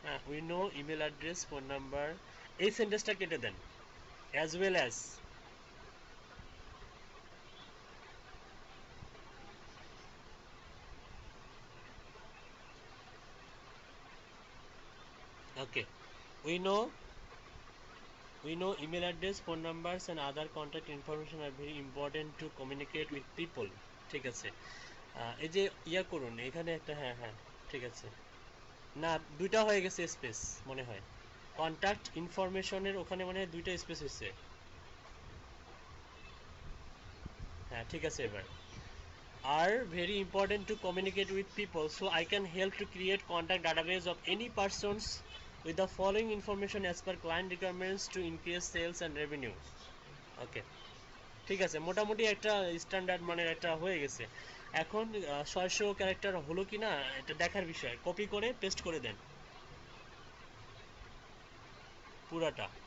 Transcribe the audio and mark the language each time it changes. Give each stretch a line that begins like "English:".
English: We know email address, phone number,
Bangla: এই সেন্টেন্সটা কেটে দেন,
English: as well as, okay. We know email address, phone numbers and other contact information are very important to communicate with people,
Bangla: ঠিক আছে। এই যে ইয়া করুন এখানে একটা, হ্যাঁ হ্যাঁ ঠিক আছে, না দুইটা হয়ে গেছে স্পেস মনে হয়, কন্টাক্ট ইনফরমেশনের ওখানে মনে হয় দুইটা স্পেস হয়েছে, হ্যাঁ ঠিক আছে এবার।
English: Are very important to communicate with people, so I can help to create contact database of any persons with the following information as per client requirements to increase sales and revenue.
Bangla: Okay, ঠিক আছে, মোটামুটি একটা standard মানের একটা হয়ে গেছে। এখন 600 character হলো কি না এটা দেখার বিষয়, কপি করে পেস্ট করে দেন পুরাটা।